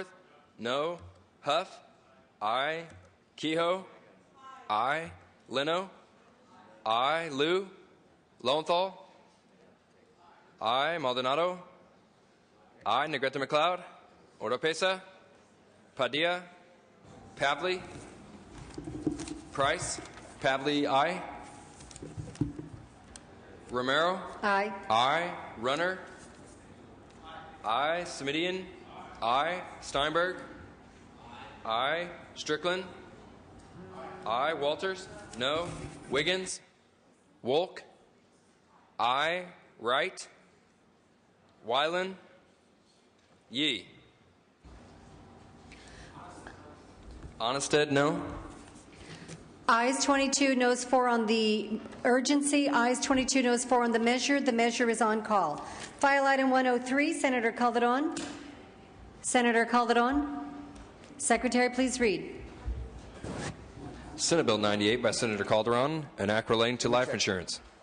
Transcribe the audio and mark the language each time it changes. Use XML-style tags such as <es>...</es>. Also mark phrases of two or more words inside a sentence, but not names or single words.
<en>No. Huff. Aye. Kehoe. Aye. Leno. Aye. Liu. Lowenthal. Aye. Maldonado. Aye. Negrete McLeod. Oropesa. Padilla. Pavley. Price. Pavley. Aye. Romero. Aye. Aye. Runner. Aye. Smidian. Aye. Steinberg. Aye. Strickland. Aye. Walters. No. Wiggins. Wolk. Aye. Wright. Wyland. Yee. Onnested. No. Ayes 22, noes 4 on the urgency. Ayes 22, noes 4 on the measure. The measure is on call. File item 103, Senator Calderon. Senator Calderon. Secretary, please read. Senate Bill 98 by Senator Calderon, an act relating to life insurance.</en>